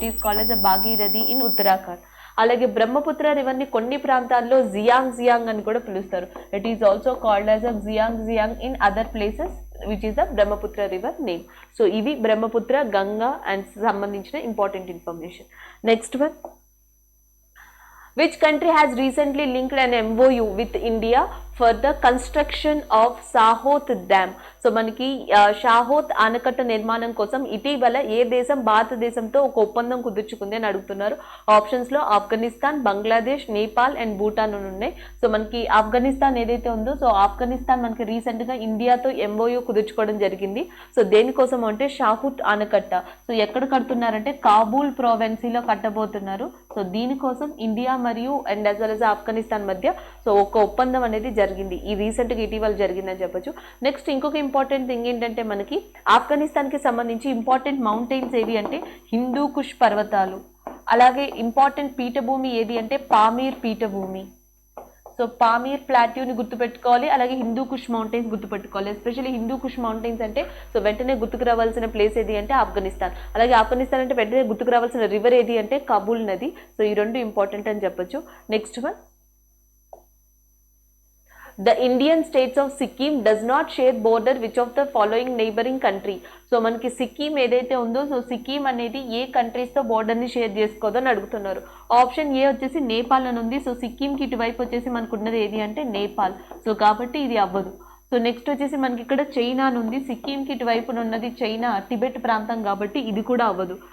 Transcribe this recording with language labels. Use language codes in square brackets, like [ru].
[en] It is called as a Bhagirathi in Uttarakhand. [te] అలాగే బ్రహ్మపుత్ర రివర్ని కొన్ని ప్రాంతాల్లో జియాంగ్ అని కూడా పిలుస్తారు. [en] It is also called as a Jiang in other places which is the Brahmaputra river name. [te] So ఇవి Brahmaputra, Ganga and సంబంధించిన important information. [en] Next one, which country has recently linked an MOU with India for the construction of Sahot Dam? [te] So మనకి షాహోత్ ఆనకట్ట నిర్మాణం కోసం ఇటీవల ఏ దేశం భారతదేశంతో ఒక ఒప్పందం కుదుర్చుకుంది అని అడుగుతున్నారు. ఆప్షన్స్ లో ఆఫ్ఘనిస్తాన్, బంగ్లాదేశ్, నేపాల్ అండ్ భూటాన్ ఉన్నాయి. సో మనకి ఆఫ్ఘనిస్తాన్ ఏదైతే ఉందో, సో ఆఫ్ఘనిస్తాన్ మనకి రీసెంట్ గా ఇండియాతో MOU కుదుర్చుకోవడం జరిగింది. సో దేనికోసం అంటే షాహూత్ ఆనకట్ట. సో ఎక్కడ కడుతున్నారంటే కాబూల్ ప్రావిన్సీలో కట్టబోతున్నారు. సో దీనికోసం ఇండియా మరియు [en] and as well as [te] Afghanistan మధ్య సో ఒక ఒప్పందం అనేది జరిగింది. ఈ రీసెంట్ గా ఇటీవల జరిగిందని చెప్పొచ్చు. నెక్స్ట్ ఇంకొక ఇంపార్టెంట్ థింగ్ ఏంటంటే మనకి ఆఫ్ఘనిస్తాన్ కి సంబంధించి ఇంపార్టెంట్ మౌంటైన్స్ ఏవి అంటే హిందూ కుష్ పర్వతాలు. అలాగే ఇంపార్టెంట్ పీఠభూమి ఏది అంటే పామీర్ పీఠభూమి. సో పామీర్ ప్లాట్యూని గుర్తుపెట్టుకోవాలి, అలాగే హిందూ కుష్ మౌంటైన్స్ గుర్తుపెట్టుకోవాలి. ఎస్పెషల్లీ హిందూ కుష్ మౌంటైన్స్ అంటే సో వెంటనే గుర్తుకు రావాల్సిన ప్లేస్ ఏది అంటే ఆఫ్ఘనిస్తాన్. అలాగే ఆఫ్ఘనిస్తాన్ అంటే వెంటనే గుర్తుకు రావాల్సిన రివర్ ఏది అంటే కాబూల్ నది. సో ఈ రెండు ఇంపార్టెంట్ అని చెప్పొచ్చు. [en] Next one, the Indian states of Sikkim does not share border which of the following neighboring country? [te] So మనకి సిక్కిం ఏదైతే ఉందో, సో సిక్కిం అనేది ఏ కంట్రీస్ తో బోర్డర్ ని షేర్ చేసుకోదని అడుగుతున్నారు. ఆప్షన్ ఏ వచ్చేసి నేపాల్ అని ఉంది. సో సిక్కిం కి ఇటువైపు వచ్చేసి మనకు ఉన్నది ఏది అంటే నేపాల్. సో కాబట్టి ఇది అవ్వదు. సో నెక్స్ట్ వచ్చేసి మనకి ఇక్కడ చైనా ఉంది. సిక్కింకి ఇటువైపు ఉన్నది చైనా, టిబెట్ ప్రాంతం కాబట్టి ఇది కూడా అవ్వదు.